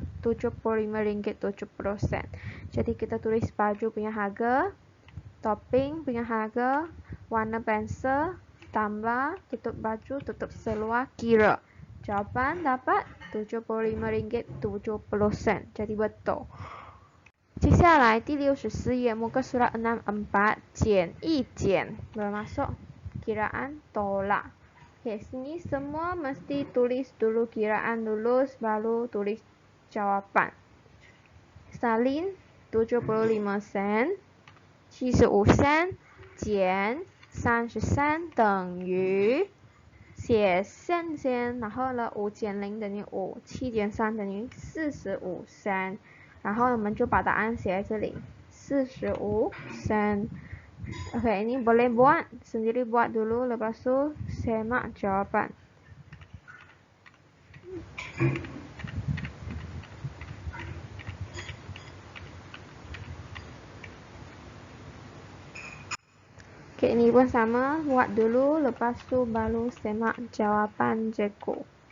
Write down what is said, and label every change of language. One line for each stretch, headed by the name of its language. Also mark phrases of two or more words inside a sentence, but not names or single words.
Malay: RM75.70. Jadi kita tulis baju punya harga, topping punya harga, warna pensel, tambah, tutup baju, tutup seluar, kira. Jawapan dapat RM75.70. Jadi betul.
Chinese: 接下来第64页
Malay: muka surat 64
Chinese: 减一减
Malay: bermaksud kiraan tolak. Okay, sini semua mesti tulis dulu kiraan lulus baru tulis jawapan.
Chinese: Salin 75 sen, 75 sen 减33等于写线先，然后呢5减0等于5 7减3等于45 sen， 然后我们就把答案写在这里45 sen。
Malay: Okay, ini boleh buat sendiri, buat dulu lepas tu semak jawapan. Okay, ini pun sama, buat dulu lepas tu baru semak jawapan jeko.